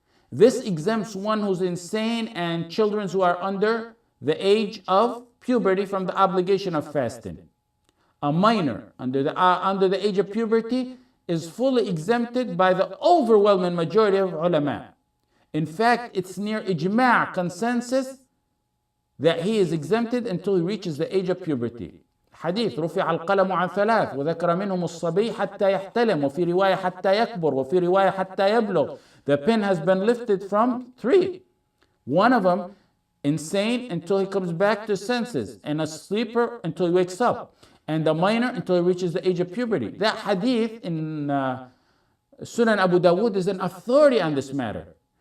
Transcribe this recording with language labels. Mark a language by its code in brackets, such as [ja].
[en] This exempts one who's insane and children who are under the age of puberty from the obligation of fasting. A minor under the age of puberty is fully exempted by the overwhelming majority of ulama. In fact, it's near ijma' consensus that he is exempted until he reaches the age of puberty. [ar] حديث رفع القلم عن ثلاث وذكر منهم الصبي حتى يحتلم وفي رواية حتى يكبر وفي رواية حتى يبلغ. [en] The pen has been lifted from three. One of them, insane until he comes back to senses, and a sleeper until he wakes up, and a minor until he reaches the age of puberty. That hadith in Sunan Abu Dawud is an authority on this matter.